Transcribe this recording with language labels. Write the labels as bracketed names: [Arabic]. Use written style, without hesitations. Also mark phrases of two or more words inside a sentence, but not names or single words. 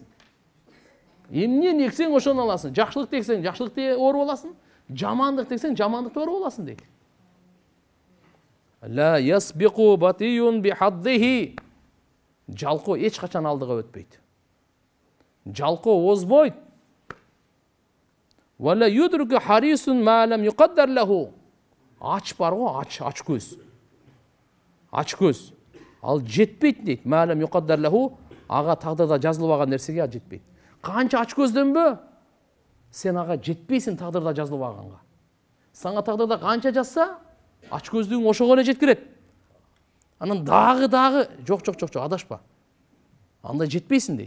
[Kyrgyz] Эмнени эксең ошону аласың. Жакшылык эксең жакшылыкты оруп аласың, жамандык эксең жамандыкты оруп аласың дейт. [Arabic] لا يسبق بطيء بحظه. [Kyrgyz] Жалко эч качан алдыга өтпөйт. Жалко озбойт. [Arabic] ولا يدرك حريص ما لم يقدر له. [Kyrgyz] Ач бар го, ач көз. Ач көз. Ал жетпейт дейт. [Arabic] ما لم يقدر له, [Kyrgyz] ага тагдырда жазылып алган нерсеге жетпейт. Канча ач көздөнбө? Сен ага жетпейсиң тагдырда жазылып алганга. Сага тагдырда канча жазса, ач көздүң ошого эле жеткирет. Анан дагы жок, адашпа. Анда жетпейсиң дейт.